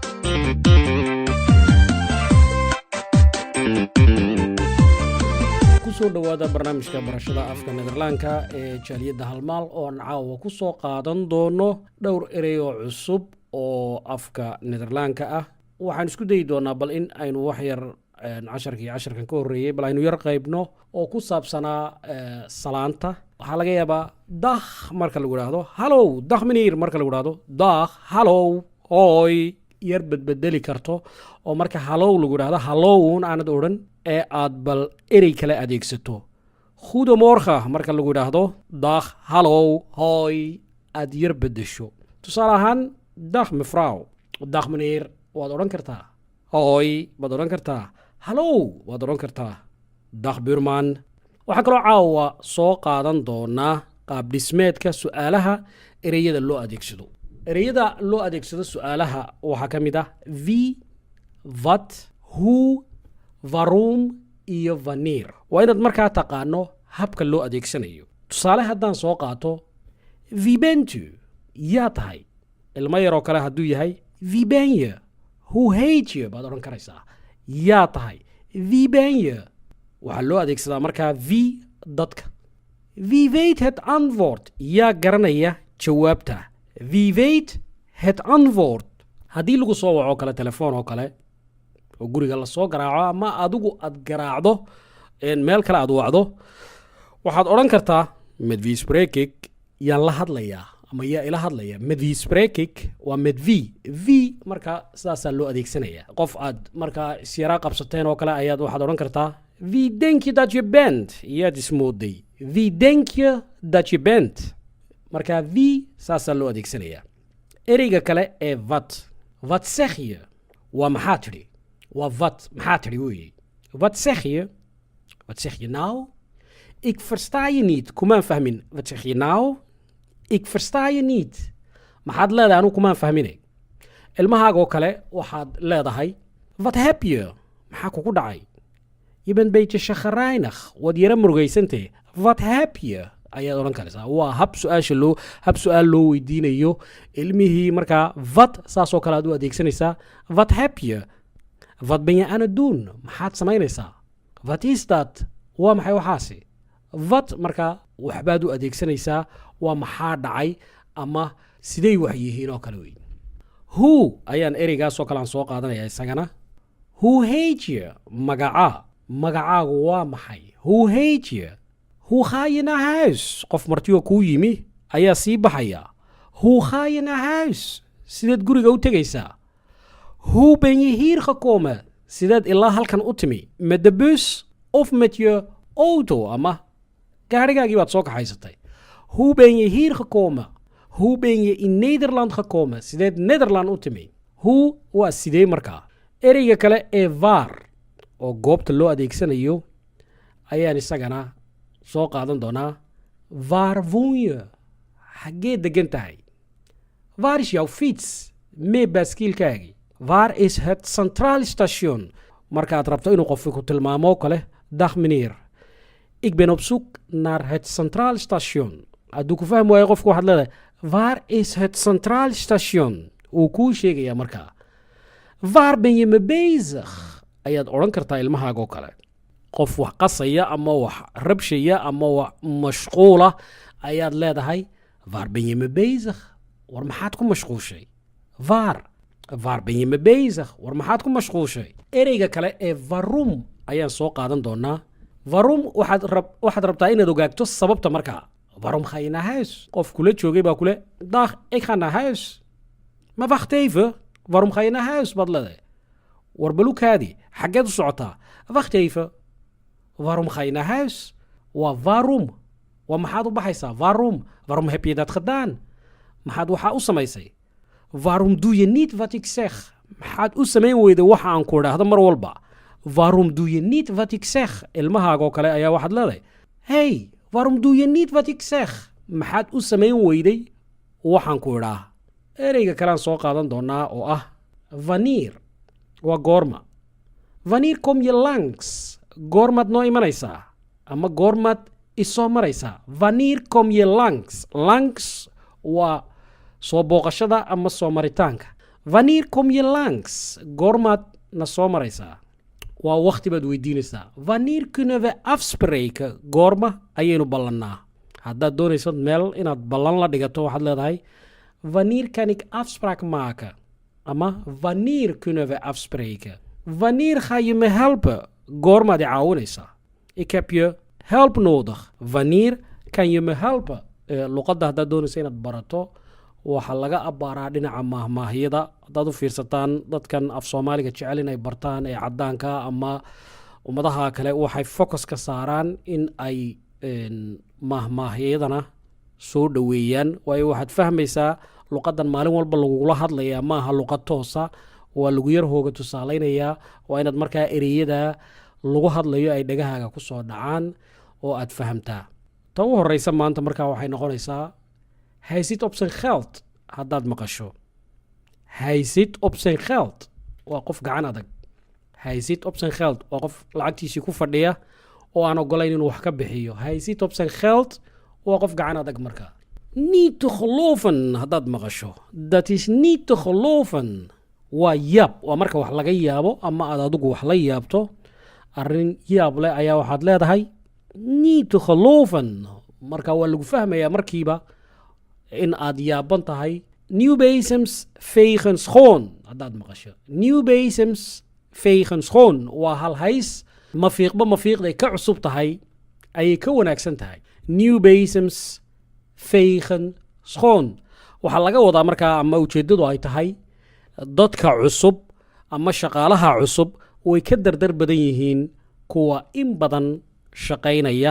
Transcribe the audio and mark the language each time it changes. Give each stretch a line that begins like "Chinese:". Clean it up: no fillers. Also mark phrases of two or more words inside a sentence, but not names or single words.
Somali: kusoo dhawaada barnaamijka barashada afka nederlandska ee jaaliyadda halmaal oo aan caawa ku soo qaadan doono dhowr erey oo cusub oo afka nederlandska ah. waxaan isku dayi doonaa bal in aynu wax yar casharkan ka horreeyay bal aynu yar qaybno oo ku saabsanaa salaanta. waxaa laga yaabaa dag marka lagu idhaahdo hallow,
Dutch: dag meneer
Somali: marka lagu idhaahdo dag, hallow, hooy yar bedbedeli karto oo marka hallow lagu idhaahdo hallowun aanad odhan ee aad bal erey kale adeegsato. goedemorgen marka lagu idhaahdo dag, hallow, hooy aad yar bedesho. tusaale ahaan
Dutch: dag mevrouw, dag meneer
Somali: waad odhan kartaa, hooy waad odhan kartaa, hallow waad odhan kartaa,
Dutch: dag buurman.
Somali: waxaan kaloo caawa soo qaadan doonaa qaab dhismeedka su'aalaha ereyada loo adeegsado. ereyada loo adeegsado su'aalaha waxaa ka mid ah
Dutch: wie, wat, hoe, waarom
Somali: iyo wanneer. waa inaad markaa taqaano habka loo adeegsanayo. tusaale haddaan soo qaato
Dutch: wie bent u,
Somali: yaa tahay. ilmo yaroo kale hadduu yahay
Dutch: wie ben je, hoe heet je
Somali: baad odhan karaysaa. yaa tahay
Dutch: wie ben je.
Somali: waxaa loo adeegsadaa markaa wie dadka.
Dutch: wie weet het antwoord,
Somali: yaa garanaya jawaabta.
Dutch: wie weet het antwoord.
Somali: haddii lagu soo waco kale telefoon oo kale oo guriga la soo garaaco ama adigu aad garaacdo meel kale aad wacdo, waxaad odhan kartaa
Dutch: met wie spreek ik,
Somali: yaan la hadlayaa ama yaa ila hadlaya.
Dutch: met wie spreek ik
Somali: waa
Dutch: met wie
Somali: markaa sidaasaa loo adeegsanaya. qof aad markaa isyaraa qabsateen oo kale ayaad waxaad odhan kartaa
Dutch: wie denk je dat je bent,
Somali: yaad ismooday.
Dutch: wie denk je dat je bent.
Somali: markaa wie saasaa loo adeegsanaya. ereyga kale ee
Dutch: wat zeg je
Somali: waa maxaa tidhi. waa maxaa tidhi weeye.
Dutch: wat zeg je nou. ik versta je niet,
Somali: kumaan fahmin.
Dutch: wat zeg je nou. ik versta je niet.
Somali: maxaad leedahay anu kumaan fahmine. ilmahaagoo kale waxaad leedahay
Dutch: wat heb je,
Somali: maxaa kugu dhacay.
Dutch: je bent beetje chagrijnig,
Somali: waad yara murugaysantee.
Dutch: wat heb je
Somali: ayaad odhan karaysaa. waa hab su-aal loo weydiinayo ilmihii. markaa wat saasoo kale aad u adeegsanaysaa.
Dutch: wat heb je, wat ben je aan het doen,
Somali: maxaad samaynaysaa.
Dutch: wat is dat,
Somali: waa maxay waxaasi. wat markaa waxbaad u adeegsanaysaa, waa maxaa dhacay ama siday wax yihiin oo kale wey. hoe ayaan ereygaasoo kale aan soo qaadanaya isagana.
Dutch: hoe heet je,
Somali: magacaagu waa maxay.
Dutch: hoe heet je. hoe ga je naar huis.
Somali: qof martiyoo kuu yimi ayaa sii baxaya.
Dutch: hoe ga je naar huis,
Somali: sideed guriga u tegaysaa.
Dutch: hoe ben je hier gekomen,
Somali: sideed ilaa halkan u timi.
Dutch: met de bus of met je auto
Somali: ama gaarigaagii baad soo kaxaysatay.
Dutch: hoe ben je hier gekomen. hoe ben je in Nederland gekomen,
Somali: sideed Nederland u timi. hoe waa sidee markaa. ereyga kale ee waar oo goobta loo adeegsanayo ayaan isagana soo qaadan doonaa.
Dutch: waar woon je,
Somali: xaggee degan tahay.
Dutch: waar is jouw fiets,
Somali: mee baaskiilkaagii.
Dutch: waar is het centraal station.
Somali: markaad rabto inuu qofku ku tilmaamo kale
Dutch: dag meneer, ik ben op zoek naar het centraal station.
Somali: hadduu ku fahmi waayo qofku waxaad leedahay
Dutch: waar is het centraal station.
Somali: wuu kuu sheegaya markaa.
Dutch: waar ben je mee bezig
Somali: ayaad odhan kartaa ilmahaagoo kale. qof wax qasaya ama wax rabshaya ama wax mashquula ayaad leedahay
Dutch: waar ben je mee bezig,
Somali: war maxaad ku mashquushay.
Dutch: waar ben je mee bezig,
Somali: war maxaad ku mashquushay. ereyga kale ee waarom ayaan soo qaadan doonaa. waarom waxaad rabtaa inaad ogaagto sababta markaa.
Dutch: waarom ga je naar huis.
Somali: qof kula joogay baa kule
Dutch: dag ik ga naar huis. maar wacht even, waarom ga je naar huis
Somali: baad leedahay. war balukaadii xaggeed u socotaa.
Dutch: wacht even, waarom ga je naar huis.
Somali: waa waarom, waa maxaad u baxaysaa.
Dutch: waarom heb je dat gedaan,
Somali: maxaad waxaa u samaysay.
Dutch: waarom doe je niet wat ik zeg,
Somali: maxaad u samayn weyda waxa aan ku idhaahdo mar walba.
Dutch: waarom doe je niet wat ik zeg.
Somali: ilmahaagoo kale ayaa waxaad leedahay hey,
Dutch: waarom doe je niet wat ik zeg,
Somali: maxaad u samayn weyday waxaan ku idhaa. ereyga kalean soo qaadan doonaa oo ah wanneer, waa goorma.
Dutch: wanneer kom je langs,
Somali: goormaad noo imanaysaa ama goormaad isoo maraysaa.
Dutch: wanneer kom je langs.
Somali: langs waa soo booqashada ama soo maritaanka.
Dutch: Wanneer kom je langs?
Somali: Goormaad na soo maraysaa? Waa waqti baad weydiinaysaa.
Dutch: Wanneer kunnen we afspreken?
Somali: Goorma ayaynu ballannaa? Haddaad doonaysad meel inaad ballan la dhigato waxaad leedahay
Dutch: wanneer kan ik afspraak maken? Ama wanneer kunnen we afspreken? Wanneer ga je me helpen?
Somali: Goormaad i caawinaysaa?
Dutch: Ik heb je help nodig. Wanneer kan je me helpen?
Somali: Luqadda haddaad doonaysa inaad barato waxaa laga abbaaraa dhinaca maahmaahyada. Haddaad u fiirsataan dadkan af Soomaaliga jecel inay bartaan ee caddaanka ama ummadaha kale waxay focus ka saaraan in ay maahmaahyadana soo dhoweeyaan. Waayo waxaad fahmaysaa luqaddan maalin walba lagugula hadlayaa maaha luqad toosa, waa lagu yar hooga tusaalaynayaa. waa inaad markaa ereyada lagu hadlayo ay dhagahaaga ku soo dhacaan oo aad fahamtaa. ta u horeysa maanta markaa waxay noqonaysaa
Dutch: hij zit op zijn geld.
Somali: haddaad maqasho
Dutch: hij zit op zijn geld
Somali: waa qof gacan adag.
Dutch: hij zit op zijn geld
Somali: waa qof lacagtiisii ku fadhiya oo aan ogolayn inuu wax ka bixiyo.
Dutch: hij zit op zijn geld
Somali: waa qof gacan adag markaa.
Dutch: niet te geloven
Somali: haddaad maqasho.
Dutch: dat is niet te geloven
Somali: waa yaab. waa marka wax laga yaabo ama aad adigu wax la yaabto arrin yaab leh ayaa waxaad leedahay
Dutch: niet te geloven.
Somali: marka waa lagu fahmayaa markiiba in aad yaaban tahay.
Dutch: Nieuw bezems vegen schoon
Somali: haddaad maqasho.
Dutch: Nieuw bezems vegen schoon
Somali: waa hal hays mafiiqba mafiiqday ka cusub tahay ayay ka wanaagsan tahay.
Dutch: Nieuw bezems vegen schoon
Somali: waxaa laga wadaa markaa ama ujeeddadu ay tahay dadka cusub ama shaqaalaha cusub way ka dardar badan yihiin kuwa in badan shaqaynaya.